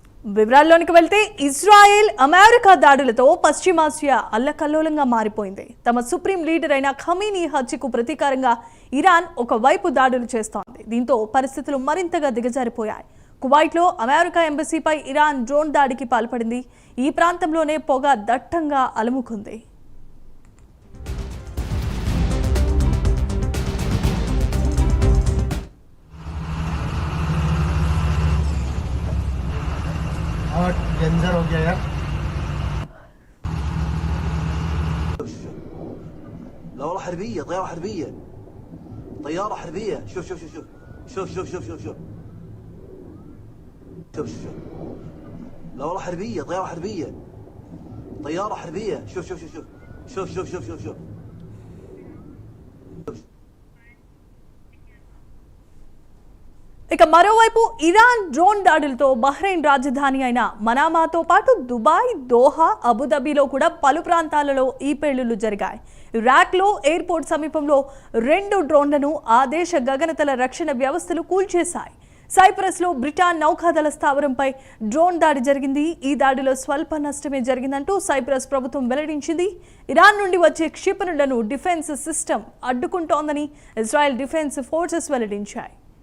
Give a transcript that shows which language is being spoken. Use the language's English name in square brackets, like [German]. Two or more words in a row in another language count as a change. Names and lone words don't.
[Telugu] వివరాల్లోనికి వెళ్తే ఇజ్రాయెల్ అమెరికా దాడులతో పశ్చిమాసియా అల్లకల్లోలంగా మారిపోయింది. తమ [English] supreme leader [Telugu] అయిన ఖమీనీ హత్యకు ప్రతీకారంగా ఇరాన్ ఒకవైపు దాడులు చేస్తోంది. దీంతో పరిస్థితులు మరింతగా దిగజారిపోయాయి. కువైట్లో అమెరికా ఎంబసీపై ఇరాన్ డ్రోన్ దాడికి పాల్పడింది. ఈ ప్రాంతంలోనే పొగ దట్టంగా అలుముకుంది. [Hindi] डेंजर हो गया यार। [Arabic] دورة حربية طيارة حربية طيارة حربية شوف شوف شوف شوف شوف شوف شوف شوف شوف شوف دورة حربية طيارة حربية طيارة حربية شوف شوف شوف شوف شوف شوف شوف شوف [Telugu] ఇక మరోవైపు ఇరాన్ డ్రోన్ దాడులతో బహ్రెయిన్ రాజధాని అయిన మనామాతో పాటు దుబాయ్, దోహా, అబుదాబిలో కూడా పలు ప్రాంతాలలో ఈ పేలుళ్లు జరిగాయి. ఇరాక్లో ఎయిర్పోర్ట్ సమీపంలో 2 డ్రోన్లను ఆ దేశ గగనతల రక్షణ వ్యవస్థలు కూల్చేశాయి. సైప్రస్లో బ్రిటన్ నౌకాదళ స్థావరంపై డ్రోన్ దాడి జరిగింది. ఈ దాడిలో స్వల్ప నష్టమే జరిగిందంటూ సైప్రస్ ప్రభుత్వం వెల్లడించింది. ఇరాన్ నుండి వచ్చే క్షిపణులను [English] defense system [Telugu] అడ్డుకుంటోందని ఇజ్రాయెల్ డిఫెన్స్ ఫోర్సెస్ వెల్లడించాయి.